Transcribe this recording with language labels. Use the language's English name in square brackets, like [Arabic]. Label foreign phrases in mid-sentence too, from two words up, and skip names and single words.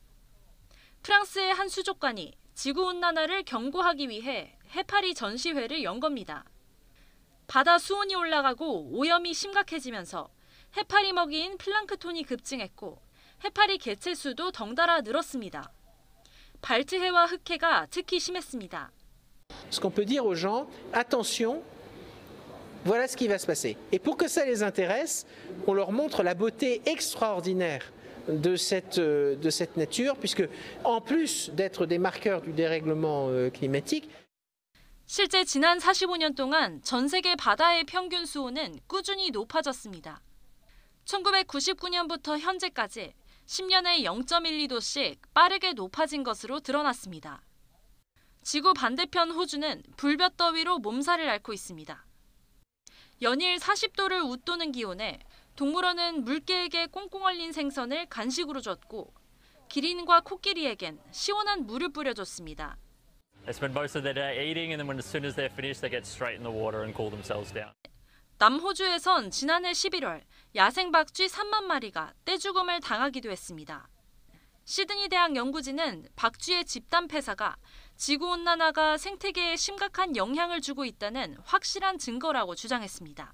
[Korean] 프랑스의 한 수족관이 지구온난화를 경고하기 위해 해파리 전시회를 연 겁니다. 바다 수온이 올라가고 오염이 심각해지면서 해파리 먹이인 플랑크톤이 급증했고 해파리 개체 수도 덩달아 늘었습니다. 발트해와 흑해가 특히 심했습니다. [French] Ce qu'on peut dire aux gens, attention, voilà ce qui va se passer. Et pour que ça les intéresse, on leur montre la beauté extraordinaire de cette nature, puisque en plus d'être des marqueurs du dérèglement climatique, [Korean] 실제 지난 45년 동안 전 세계 바다의 평균 수온은 꾸준히 높아졌습니다. 1999년부터 현재까지 10년에 0.12도씩 빠르게 높아진 것으로 드러났습니다. 지구 반대편 호주는 불볕더위로 몸살을 앓고 있습니다. 연일 40도를 웃도는 기온에 동물원은 물개에게 꽁꽁 얼린 생선을 간식으로 줬고 기린과 코끼리에겐 시원한 물을 뿌려줬습니다. [English] They spend most of their day eating, and then as soon as they're finished, they get straight in the water and cool themselves down. [Korean] 남호주에선 지난해 11월 야생 박쥐 3만 마리가 떼죽음을 당하기도 했습니다. 시드니 대학 연구진은 박쥐의 집단 폐사가 지구온난화가 생태계에 심각한 영향을 주고 있다는 확실한 증거라고 주장했습니다.